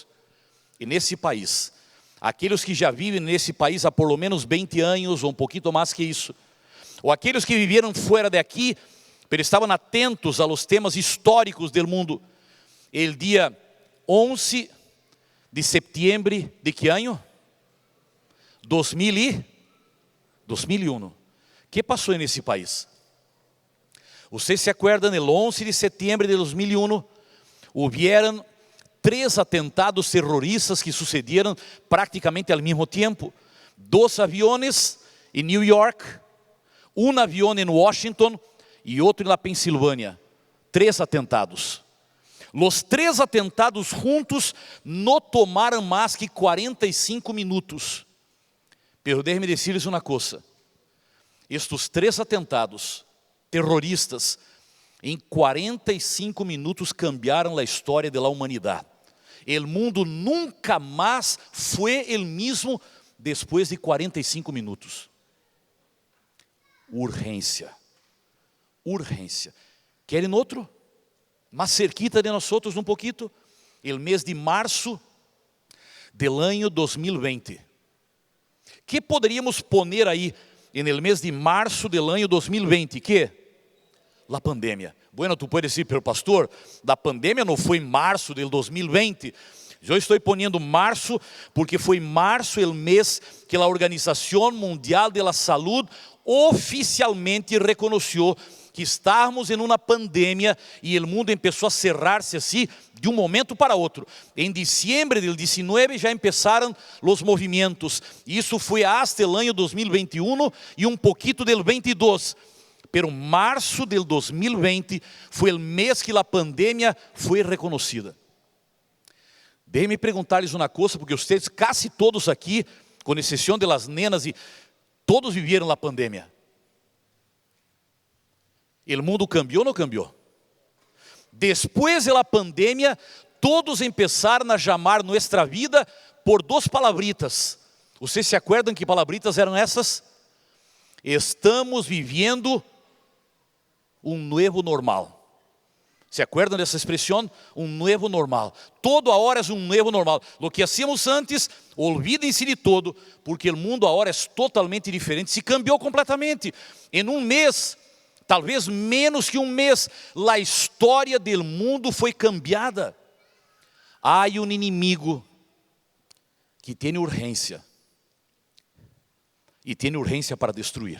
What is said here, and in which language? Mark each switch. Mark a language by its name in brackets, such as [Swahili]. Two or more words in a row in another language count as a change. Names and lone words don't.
[Portuguese] E nesse país, aqueles que já vivem nesse país há [Spanish] por lo menos [Portuguese] 20 anos, ou um pouquinho mais que isso, ou aqueles que viveram fora daqui, mas estavam atentos aos temas históricos do mundo. El dia 11 de setembro de que ano? 2001. Que passou nesse país? Vocês [Spanish] se acuerdan, [Portuguese] el 11 de setembro de 2001, houveram 3 atentados terroristas que sucederam praticamente ao mesmo tempo. 2 aviões em New York, um avião em Washington e outro na Pensilvânia. 3 atentados. Os 3 atentados juntos não tomaram mais que 45 minutos. [Spanish] Pero déjeme decirles [Portuguese] uma coisa: estes 3 atentados terroristas, em 45 minutos cambiaram a história da humanidade. O mundo nunca mais foi o mesmo depois de 45 minutos. Urgência. Querem outro? Mais cerquita de nós outros um pouquinho. O mês de março del ano 2020. Que poderíamos poner aí no mês de março del ano 2020? [Spanish] Que? La pandemia. Bueno, tu puedes decir, pero pastor, la pandemia [Portuguese] não foi em março [Spanish] del 2020. [Portuguese] Eu estou ponendo março porque foi março o mês que a Organização Mundial [Spanish] de la Salud [Portuguese] oficialmente reconheceu que estávamos em uma pandemia e o mundo começou a cerrar-se assim de um momento para outro. Em diciembre del 19 já começaram os movimentos. Isso foi hasta o ano 2021 e um pouquinho del 22. Pero março del 2020 foi o mês que a pandemia foi reconhecida. Deixe-me perguntar-lhes uma coisa, porque vocês, quase todos aqui, com exceção [Spanish] de las nenas, [Portuguese] e todos viveram a pandemia. O mundo cambiou ou não cambiou? [Spanish] Después de la pandemia, todos [Portuguese] empezaram a chamar [Spanish] nuestra vida [Portuguese] por duas palavritas. Vocês se acuerdam que palavritas eram essas? Estamos vivendo um novo normal. [Spanish] ¿Se acuerdan [Portuguese] dessa expressão? Um novo normal. Todo agora é um novo normal. [Spanish] Lo que hacíamos antes, olvídense de todo, porque [Portuguese] o mundo agora é totalmente diferente. Se cambiou completamente. Em um mês, talvez menos que um mês, a história do mundo foi cambiada. Há um inimigo que tem urgência. E tem urgência para destruir.